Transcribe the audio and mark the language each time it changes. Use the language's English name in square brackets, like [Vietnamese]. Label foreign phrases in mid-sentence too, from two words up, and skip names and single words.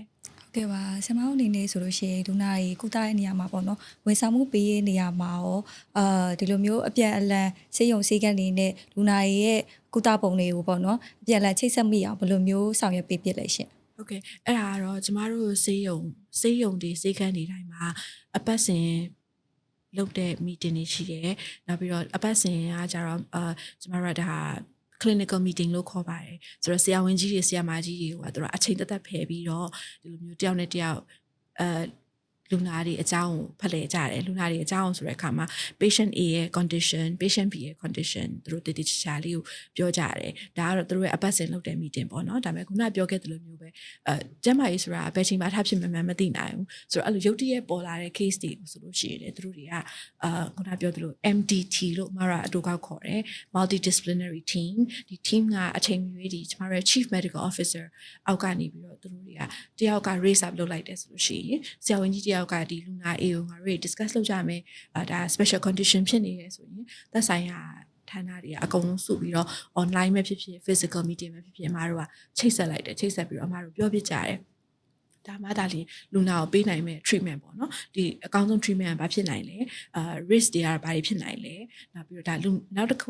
[Burmese] ဟုတ်ကဲ့ပါဆရာမတို့အနေနဲ့ဆိုလို့ရှိရင်ဒုနာရီကုသတဲ့နေရာမှာပေါ့နော်ဝန်ဆောင်မှုပေးရေးနေရာမှာရောဒီလိုမျိုးအပြန်အလှန်စေယုံစည်းကမ်းတွေနဲ့ဒုနာရီရဲ့ကုသပုံတွေကိုပေါ့နော်အပြန်အလှန်ချိတ်ဆက်မိအောင်ဘယ်လိုမျိုးဆောင်ရွက်ပေးဖြစ်လဲရှင် ဟုတ်ကဲ့အဲ့ဒါကတော့ကျမတို့စေယုံတွေစေခန်းတွေတိုင်းမှာအပတ်စဉ်လုပ်တဲ့ meeting တွေရှိတယ်နောက်ပြီးတော့အပတ်စဉ်ကကြတော့ကျမတို့ကဒါ [English] clinical meeting [Burmese] လို့ခေါ်ပါတယ်ဆိုတော့ဆရာဝန်ကြီးတွေဆရာမကြီးတွေကသူတို့အချိန်သက်ဖယ်ပြီးတော့ဒီလိုမျိုးတယောက်နဲ့တယောက်လူနာတွေအကြောင်းဖလှယ်ကြတယ်လူနာတွေအကြောင်းဆိုတဲ့အခါမှာ [English] patient A [Burmese] ရဲ့ condition [English] patient B [Burmese] ရဲ့ condition သူတို့တည်တည်ချာလေးကိုပြောကြတယ်ဒါကတော့ သူတို့ရဲ့အပတ်စဉ်လုပ်တဲ့ meeting ပေါ့နော်ဒါပေမဲ့ခုနပြောခဲ့သလိုမျိုးပဲကျန်းမာရေးဆိုတာဘယ်ချိန်မှထားဖြစ်မှမသိနိုင်ဘူးဆိုတော့အဲ့လိုရုပ်တရက်ပေါ်လာတဲ့ case တွေဆိုလို့ရှိရင်သူတို့တွေကခုနပြောသလို MDT လို့မရအတူကောက်ခေါ်တယ် [English] multidisciplinary team [Burmese] ဒီ team ကအချိန်မီဒီကျမတို့ [English] chief medical officer [Burmese] အောက်ကနေပြီး တော့သူတို့တွေကတယောက်က [English] raise up [Burmese] လုပ်လိုက်တယ်ဆိုလို့ရှိရင်ဆရာဝန်ကြီးတယောက်ကဒီလူနာ A ကိုငါတို့ discuss လုပ်ကြမယ်ဒါ [English] special condition [Burmese] ဖြစ်နေတယ်ဆိုရင်သက်ဆိုင်ရာဌာနတွေကအကုန်လုံးစုပြီးတော့ online ပဲဖြစ်ဖြစ် [English] physical meeting [Burmese] ပဲဖြစ်ဖြစ်အမတို့ကချိ တ်ဆက်လိုက်တယ်ချိတ်ဆက်ပြီးတော့အမတို့ပြောပြကြတယ်ဒါမှဒါလီလူနာကိုပေးနိုင်မဲ့ treatment ပေါ့နော်ဒီအကောင်းဆုံး treatment ကဘာဖြစ်နိုင်လဲrisk တွေကဘာတွေဖြစ်နိုင်လဲနောက်ပြီးတော့ဒါနောက်တစ်ခုက